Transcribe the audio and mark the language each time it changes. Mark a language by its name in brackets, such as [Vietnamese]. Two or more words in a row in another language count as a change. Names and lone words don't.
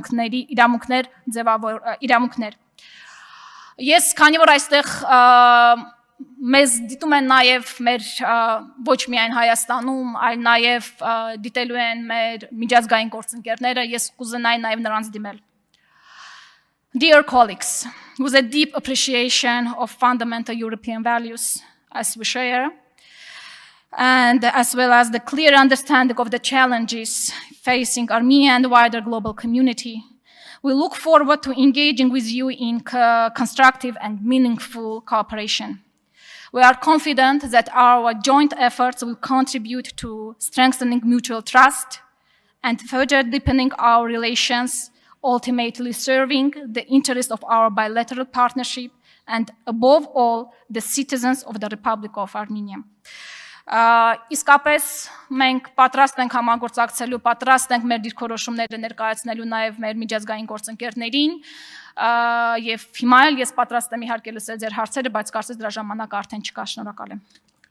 [Armenian] իրավունքներ։ Ես քանի որ այստեղ մեզ դիտում են նաև մեր ոչ միայն Հայաստանում, այլ նաև դիտելու են մեր միջազգային գործընկերները, ես կուզենայի նաև նրանց դիմել։ [English] Dear colleagues, with a deep appreciation of fundamental European values as we share, and as well as the clear understanding of the challenges facing Armenia and the wider global community, We look forward to engaging with you in constructive and meaningful cooperation. We are confident that our joint efforts will contribute to strengthening mutual trust and further deepening our relations, ultimately serving the interest of our bilateral partnership and, above all, the citizens of the Republic of Armenia. [Armenian] Իսկապես մենք պատրաստ ենք համագործակցելու, պատրաստ ենք մեր դիրքորոշումները ներկայացնելու նաև մեր միջազգային գործընկերներին եւ հիմա էլ ես պատրաստ եմ իհարկե լսել ձեր հարցերը, բայց կարծես դրա ժամանակը արդեն չկա։ Շնորհակալ եմ։